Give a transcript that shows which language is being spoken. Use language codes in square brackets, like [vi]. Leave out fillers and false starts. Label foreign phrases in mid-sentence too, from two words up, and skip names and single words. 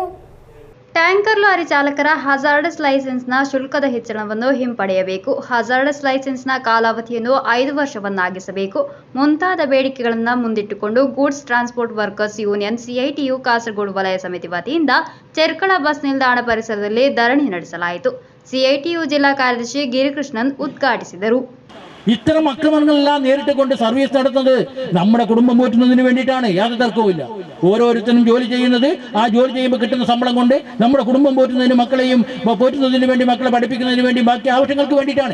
[en] tanker lorry [kn] ಚಾಲಕರ [en] hazardous licence [kn] ಶುಲ್ಕದ ಹೆಚ್ಚಳವನ್ನು ಹಿಂಪಡೆಯಬೇಕು, [en] hazardous licence [kn] ಕಾಲಾವಧಿಯನ್ನು 5 ವರ್ಷವನ್ನಾಗಿಸಬೇಕು ಮುಂತಾದ ಬೇಡಿಕೆಗಳನ್ನು ಮುಂದಿಟ್ಟುಕೊಂಡು ಗೂಡ್ಸ್ ಟ್ರಾನ್ಸ್ಪೋರ್ಟ್ ವರ್ಕರ್ಸ್ ಯೂನಿಯನ್ ಸಿಐಟಿಯು ಕಾಸರಗೋಡು ವಲಯ ಸಮಿತಿ ವತಿಯಿಂದ ಚೆರ್ಕಳ ಬಸ್ ನಿಲ್ದಾಣ ಪರಿಸರದಲ್ಲಿ ಧರಣಿ ನಡೆಸಲಾಯಿತು. ಸಿಐಟಿಯು ಜಿಲ್ಲಾ ಕಾರ್ಯದರ್ಶಿ ಗಿರಿಕೃಷ್ಣನ್ ಉದ್ಘಾಟಿಸಿದರು. [ml] ഇത്തരം അക്രമങ്ങളെല്ലാം നേരിട്ട് കൊണ്ട് സർവീസ് നടത്തുന്നത് നമ്മുടെ കുടുംബം പോറ്റുന്നതിന് വേണ്ടിയിട്ടാണ്. യാതൊരു തർക്കവുമില്ല. ഓരോരുത്തരും ജോലി ചെയ്യുന്നത് ആ ജോലി ചെയ്യുമ്പോൾ കിട്ടുന്ന ശമ്പളം കൊണ്ട് നമ്മുടെ കുടുംബം പോറ്റുന്നതിന്, മക്കളെയും പോറ്റുന്നതിന് വേണ്ടി, മക്കളെ പഠിപ്പിക്കുന്നതിന് വേണ്ടി, ബാക്കി ആവശ്യങ്ങൾക്ക് വേണ്ടിയിട്ടാണ്.